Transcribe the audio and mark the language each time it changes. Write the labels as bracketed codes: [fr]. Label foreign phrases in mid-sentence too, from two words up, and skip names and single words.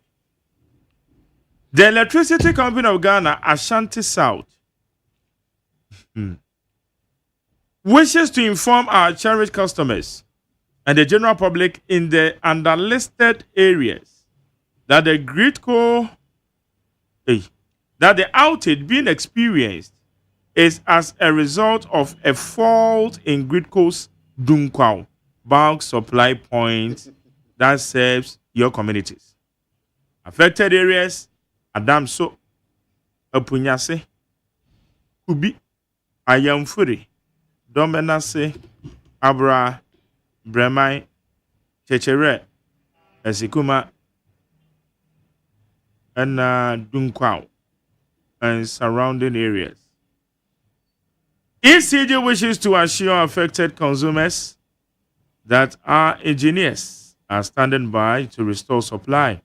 [en] The Electricity Company of Ghana, Ashanti South, wishes to inform our cherished customers and the general public in the underlisted areas that the outage being experienced is as a result of a fault in Gridco's Dunkwao bulk supply point that serves your communities. Affected areas Adamso, Apunyase, Kubi, Ayamfuri, Domenase, Abra, Bremai, Chechere, Esikuma, and Dunkwao, and surrounding areas. ECG wishes to assure affected consumers that our engineers are standing by to restore supply.